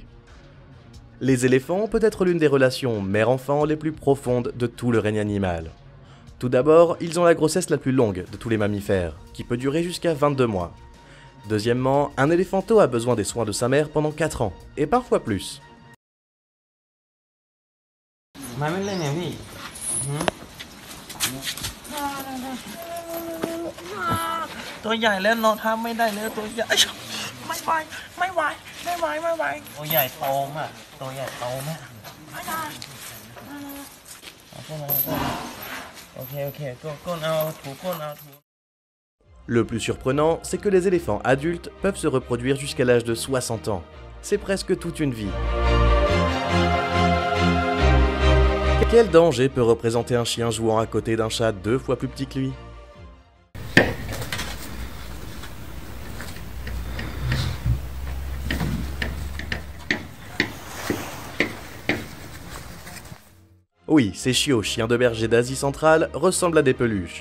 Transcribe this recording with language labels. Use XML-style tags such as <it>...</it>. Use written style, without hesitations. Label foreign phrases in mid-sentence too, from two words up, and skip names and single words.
<fr>Les éléphants ont peut-être l'une des relations mère-enfant les plus profondes de tout le règne animal. Tout d'abord, ils ont la grossesse la plus longue de tous les mammifères, qui peut durer jusqu'à 22 mois. Deuxièmement, un éléphanteau a besoin des soins de sa mère pendant 4 ans, et parfois plus.</fr> <th>ไม่เล่นเนี่ยพี่ ตัวใหญ่แล้วนอนทับไม่ได้เลยตัวใหญ่ไม่ไหวตัวใหญ่โตมากตัวใหญ่โตมากโอเคก้นเอาถูก้นเอาถู</th> <fr>Le plus surprenant, c'est que les éléphants adultes peuvent se reproduire jusqu'à l'âge de 60 ans. C'est presque toute une vie. Quel danger peut représenter un chien jouant à côté d'un chat 2 fois plus petit que lui? Oui, ces chiots, chiens de berger d'Asie centrale, ressemblent à des peluches.</fr>